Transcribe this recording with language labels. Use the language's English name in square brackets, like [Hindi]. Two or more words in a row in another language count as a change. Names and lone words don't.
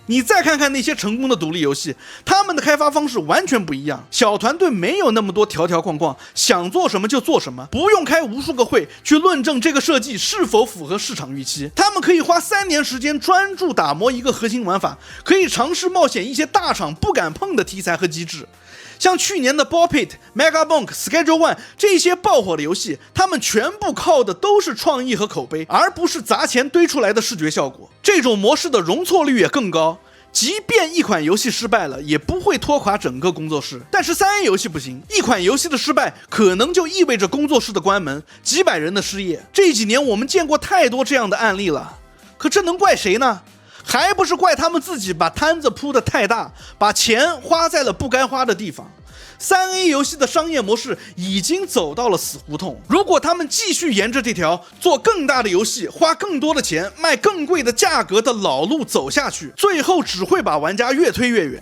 [Chinese] 你再看看那些成功的獨立遊戲，他們的開發方式完全不一樣，小團隊沒有那麼多條條框框，想做什麼就做什麼，不用開無數個會去論證這個設計是否符合市場預期。他們可以花3年時間專注打磨一個核心玩法，可以嘗試冒險一些大廠不敢碰的題材和機制。像去年的 Ball Pit、Megabonk、Schedule One 這些爆火的遊戲，他們全部靠的都是創意和口碑，而不是砸錢堆出來的视觉效果。这种模式的容錯率也更高。即便一款遊戲失敗了，也不會拖垮整個工作室。但是 3A 遊戲不行，一款遊戲的失敗可能就意味着工作室的關門，幾百人的失業。這幾年我們見過太多這樣的案例了，可這能怪誰呢？還不是怪他們自己把攤子鋪得太大，把錢花在了不該花的地方。3A 遊戲的商業模式已經走到了死胡同，如果他們繼續沿着這條做更大的遊戲、花更多的錢、賣更貴的價格的老路走下去，最後只會把玩家越推越遠。